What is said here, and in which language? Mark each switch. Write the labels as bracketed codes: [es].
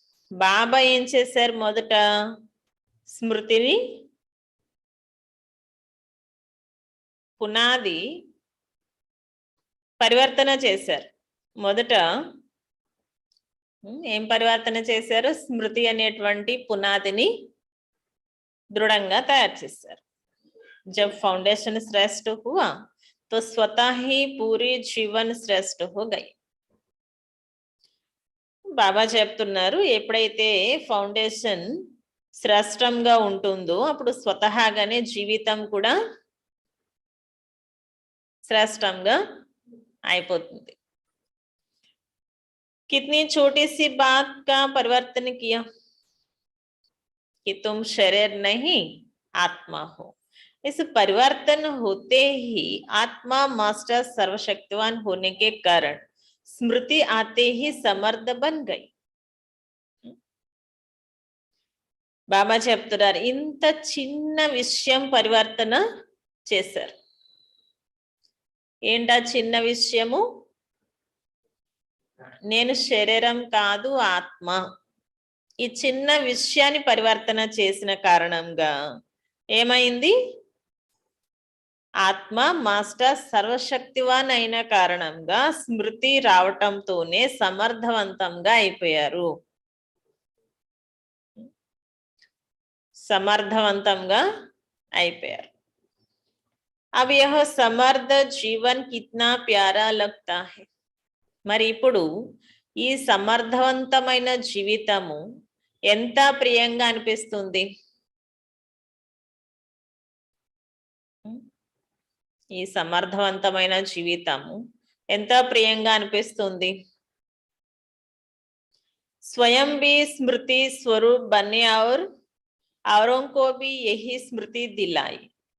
[te] బాబా ఏం చేశారు, మొదట స్మృతిని పునాది పరివర్తన చేశారు. మొదట ఏం పరివర్తన చేశారు, స్మృతి అనేటువంటి పునాదిని దృఢంగా తయారు చేశారు. [hi] జబ్ ఫౌండేషన్ శ్రేష్ఠ హువా తో స్వతः ही पूरी जीवन श्रेष्ठ हो गई. [te] బాబా చెప్తున్నారు, ఎప్పుడైతే ఫౌండేషన్ శ్రేష్టంగా ఉంటుందో అప్పుడు స్వతహాగానే జీవితం కూడా శ్రేష్టంగా అయిపోతుంది. [hi] कितनी छोटी सी बात का परिवर्तन किया कि तुम शरीर नहीं आत्मा हो. इस परिवर्तन होते ही आत्मा मास्टर सर्वशक्तिवान होने के कारण स्मृति आते ही समर्थ बन गई. [te] బాబా చెప్తున్నారు, ఇంత చిన్న విషయం పరివర్తన చేశారు. ఏంటా చిన్న విషయము, నేను శరీరం కాదు ఆత్మ. ఈ చిన్న విషయాన్ని పరివర్తన చేసిన కారణంగా ఏమైంది, ఆత్మ మాస్టర్ సర్వశక్తివాన్ అయిన కారణంగా స్మృతి రావటంతోనే సమర్థవంతంగా అయిపోయారు. సమర్థవంతంగా అయిపోయారు. [hi] अब यह समर्थ जीवन कितना प्यारा लगता है. [te] మరి ఇప్పుడు ఈ సమర్థవంతమైన జీవితము ఎంత ప్రియంగా అనిపిస్తుంది. ఈ సమర్థవంతమైన జీవితము ఎంత ప్రియంగా అనిపిస్తుంది. [hi] स्वयं भी स्मृति स्वरूप बने और औरों को भी यही स्मृति दिलाई.